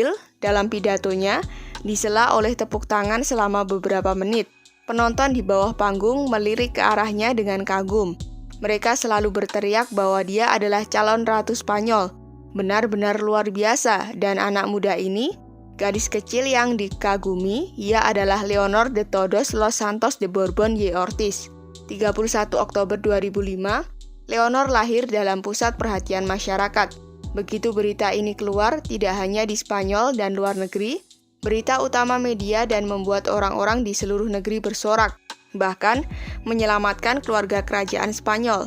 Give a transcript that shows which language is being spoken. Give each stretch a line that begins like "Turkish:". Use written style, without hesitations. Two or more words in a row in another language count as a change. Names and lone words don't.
Indonesian: Dalam pidatonya, disela oleh tepuk tangan selama beberapa menit. Penonton di bawah panggung melirik ke arahnya dengan kagum. Mereka selalu berteriak bahwa dia adalah calon ratu Spanyol. Benar-benar luar biasa, dan anak muda ini, gadis kecil yang dikagumi, ia adalah Leonor de Todos los Santos de Borbón y Ortiz. 31 Oktober 2005, Leonor lahir dalam pusat perhatian masyarakat. Begitu berita ini keluar, tidak hanya di Spanyol dan luar negeri, berita utama media dan membuat orang-orang di seluruh negeri bersorak, bahkan menyelamatkan keluarga kerajaan Spanyol.